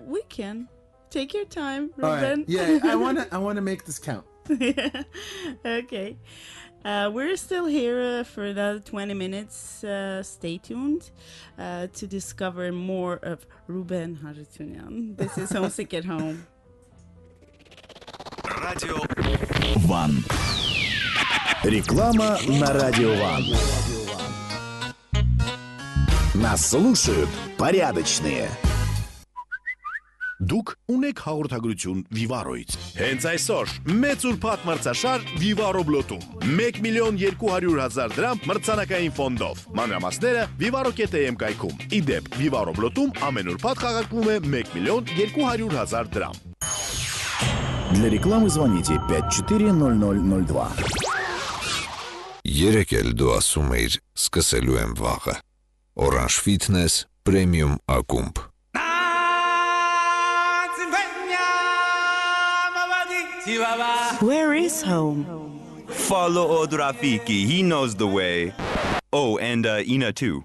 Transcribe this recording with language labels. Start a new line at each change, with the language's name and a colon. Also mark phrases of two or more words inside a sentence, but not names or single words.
English: We can. Take your time, All Ruben. right. Yeah, I wanna make this count. Okay. We're still here for another 20 minutes. Stay tuned to discover more of Ruben Harutyunyan. This is Homesick at Home.
Russian: Радио Ван. Реклама на Радио Ван. Нас слушают порядочные.
Armenian: Դուք ունեք հաղորդագրություն Vivarro-ից։ Հենց այսօր մեծ ուրբաթ մրցաշար Vivarro-բլոթում 1.200.000 դրամ մրցանակային ֆոնդով։ Մանրամասները Vivarro.am կայքում։ Իդեպ Vivarro-բլոթում ամեն ուրբաթ խաղարկվում է 1.200.000 դրամ։
Russian: Для рекламы звоните 540002.
Armenian: Երեք էլ դու ասում էիր սկսելու եմ վաղը։ Orange Fitness Premium ակումբ։
English: Where is home? Follow Od Rafiki, he knows the way. Oh, and Ina too.